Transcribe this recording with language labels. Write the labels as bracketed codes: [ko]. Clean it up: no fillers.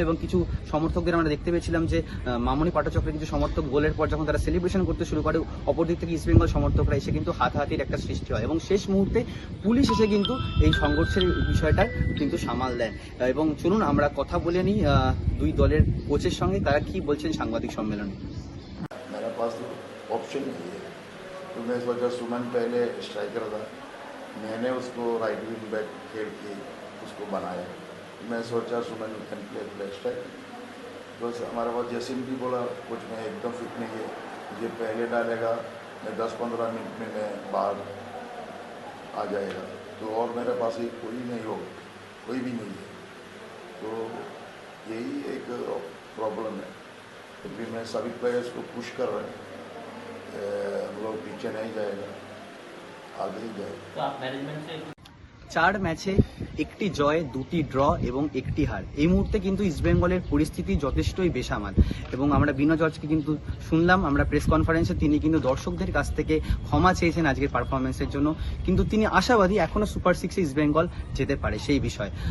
[bn] এবং কিছু সমর্থকদের আমরা দেখতে পেয়েছিলাম যে মামনি পাঠচক্রের কিছু সমর্থক গোলের পর যখন তারা সেলিব্রেশন করতে শুরু করে, অপরদিক থেকে ইস্টবেঙ্গল সমর্থকরা এসে কিন্তু হাতাহাতির একটা সৃষ্টি হয়। এবং শেষ মুহূর্তে পুলিশ এসে কিন্তু এই সংঘর্ষের বিষয়টা কিন্তু সামাল দেয়। এবং চলুন আমরা কথা বলে নিই দুই দলের কোচের সঙ্গে, তারা কি বলছেন সাংবাদিক সম্মেলনে। [hi] मेरे पास तो ऑप्शन नहीं है, तो मैं सोचा सुमन पहले स्ट्राइकर था, मैंने उसको राइट विंग बैक खेल के उसको बनाया। मैं सोचा सुमन कैन प्ले लेफ्ट स्ट्राइक, बस हमारे पास जैसिन भी बोला कुछ मैं एकदम फिट नहीं है, ये पहले डालेगा मैं 10-15 मिनट में मैं बाहर आ जाएगा, तो और मेरे पास ही कोई नहीं होगा, कोई भी नहीं है। तो यही एक प्रॉब्लम है। फिर मैं सभी प्लेयर्स को पुश कर रहे हैं, हम लोग पीछे नहीं जाएगा, आगे ही जाएगा। तो आप मैनेजमेंट से [bn] 4 ম্যাচে একটি জয়, 2টি ড্র এবং 1টি হার। এই মুহূর্তে কিন্তু ইস্টবেঙ্গলের পরিস্থিতি যথেষ্টই বেসামাল এবং আমরা বিনো জর্জকে কিন্তু শুনলাম আমরা প্রেস কনফারেন্সে, তিনি কিন্তু দর্শকদের কাছ থেকে ক্ষমা চেয়েছেন আজকের পারফরমেন্সের জন্য, কিন্তু তিনি আশাবাদী এখনো সুপার 6-এ ইস্টবেঙ্গল যেতে পারে সেই বিষয়ে।